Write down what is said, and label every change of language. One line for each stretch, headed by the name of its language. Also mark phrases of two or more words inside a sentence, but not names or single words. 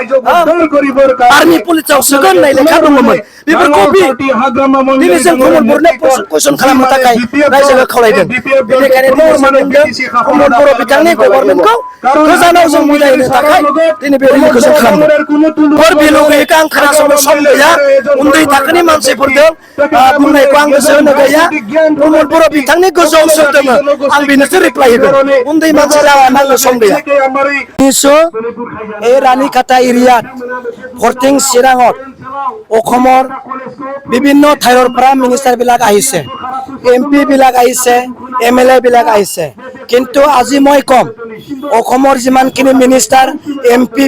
Bodo: आर्मि पुलिसाव सोगोन होननाय लेखा दङमोन बेफोर कपि दिनै जों प्रमद बर'नो कुइसन खालामनो थाखाय रायजोखौ खावलायदों बेनिखायनो प्रमद बर' बिथांनि गभर्नमेन्टखौ गोजानाव जों मिलायनो थाखाय दिनै बे रिलिखौ जों खालामदों फोर बेल' गैयैखौ आं खोनासंनो सम गैया उन्दै थाखोनि मानसिफोरजों बुंनायखौ आं गोसो होनो गैया प्रमद बर' बिथांनि गोजौआव सोर दङ आं बेनोसो रिप्लाय होगोन उन्दै मानसि जाना आंनो सम गैया
Assamese: নিশ্চয় এই ৰাণীখাটা এৰিয়াত ফৰ্টিং চিৰাঙত অসমৰ বিভিন্ন ঠাইৰ পৰা মিনিষ্টাৰবিলাক আহিছে এমপি বিলাক আহিছে এমএলএ বিলাক আহিছে কিন্তু আজি মই কম অসমৰ যিমানখিনি মিনিষ্টাৰ এমপি